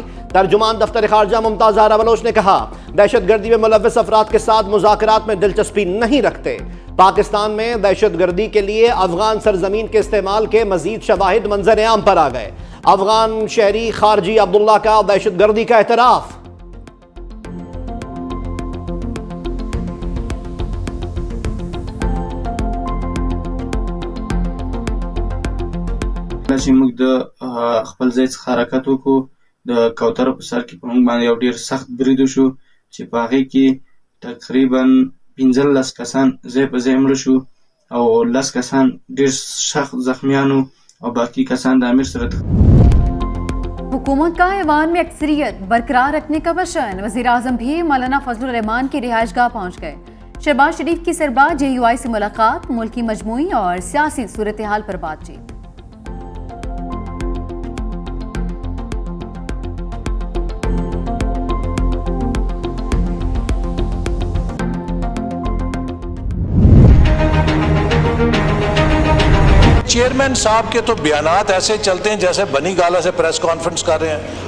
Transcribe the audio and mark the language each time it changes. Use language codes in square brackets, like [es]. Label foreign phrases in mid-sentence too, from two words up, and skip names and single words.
[ur] ترجمان دفتر خارجہ ممتاز زہرہ بلوچ نے کہا، دہشت گردی میں ملوث افراد کے ساتھ مذاکرات میں دلچسپی نہیں رکھتے. پاکستان میں دہشت گردی کے لیے افغان سرزمین کے استعمال کے مزید شواہد منظر عام پر آ گئے. افغان شہری خارجی عبداللہ کا دہشت گردی کا اعتراف. [ps] چې موږ د خپل ځای څخه حرکت وکړو، د کوترو په سر کې په موږ باندې یو ډیر سخت برید وشو چې په هغې کې تقریبا 15 کسان ځای په ځای مړه شو او 10 کسان ډېر سخت زخمیانو او باقی کسان د امیر سره [ur] حکومت کا ایوان میں اکثریت برقرار رکھنے کا وچن. وزیر اعظم بھی مولانا فضل الرحمان کی رہائش گاہ پہنچ گئے. شہباز شریف کی سربراہ JUI سے ملاقات، ملک کی مجموعی اور سیاسی صورت حال پر بات چیت. چیئرمین صاحب کے تو بیانات ایسے چلتے ہیں جیسے بنی گالہ سے [en] press conference [ur] کر رہے ہیں.